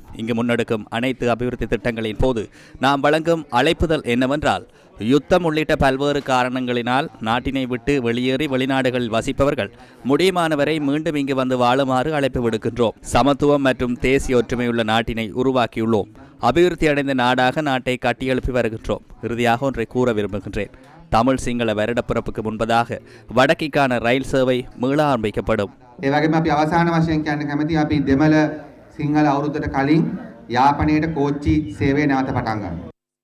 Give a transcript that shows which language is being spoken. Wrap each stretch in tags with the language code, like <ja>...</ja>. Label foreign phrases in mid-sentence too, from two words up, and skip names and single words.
<ta>இங்கு முன்னெடுக்கும் அனைத்து அபிவிருத்தி திட்டங்களின் போது நாம் வழங்கும் அழைப்புதல் என்னவென்றால், யுத்தம் உள்ளிட்ட பல்வேறு காரணங்களினால் நாட்டினை விட்டு வெளியேறி வெளிநாடுகளில் வசிப்பவர்கள் முடியுமானவரை மீண்டும் இங்கு வந்து வாழுமாறு அழைப்பு விடுக்கின்றோம். சமத்துவம் மற்றும் தேசிய ஒற்றுமையுள்ள நாட்டினை உருவாக்கியுள்ளோம். அபிவிருத்தி அடைந்த நாடாக நாட்டை கட்டியெழுப்பி வருகின்றோம். இறுதியாக ஒன்றை கூற விரும்புகின்றேன். தமிழ் சிங்கள வருடப்பிறப்புக்கு முன்பதாக வடக்கிற்கான ரயில் சேவை மீள ஆரம்பிக்கப்படும்.</ta> <si>සිංහල අවුරුද්දට කලින් යාපනයට කෝච්චි සේවය නැවත පටන් ගන්නවා.</si>